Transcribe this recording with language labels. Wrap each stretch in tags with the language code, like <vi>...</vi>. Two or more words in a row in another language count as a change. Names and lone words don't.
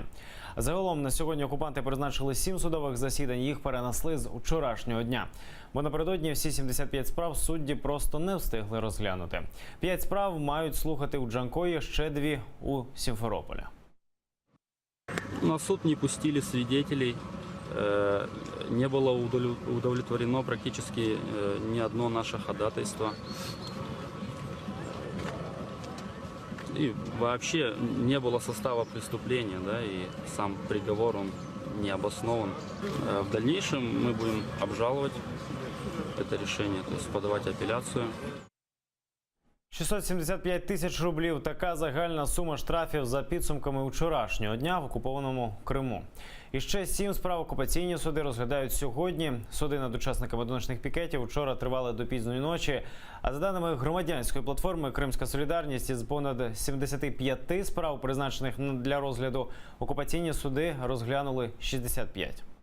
<uk>Загалом на сьогодні окупанти призначили 7 судових засідань, їх перенесли з вчорашнього дня. Бо напередодні всі 75 справ судді просто не встигли розглянути. 5 справ мають слухати у Джанкої, ще 2 у Сімферополі.</uk> <ru>На суд не пустили свидетелей. Не было удовлетворено практически ни одно наше ходатайство. И вообще не было состава преступления, да, и сам приговор, он не обоснован. В дальнейшем мы будем обжаловать это решение, то есть подавать апелляцию.</ru> <uk>675 тисяч рублів – така загальна сума штрафів за підсумками вчорашнього дня в окупованому Криму. І ще 7 справ окупаційні суди розглядають сьогодні. Суди над учасниками одиночних пікетів вчора тривали до пізньої ночі. А за даними громадянської платформи «Кримська солідарність», із понад 75 справ, призначених для розгляду, окупаційні суди розглянули 65.</uk>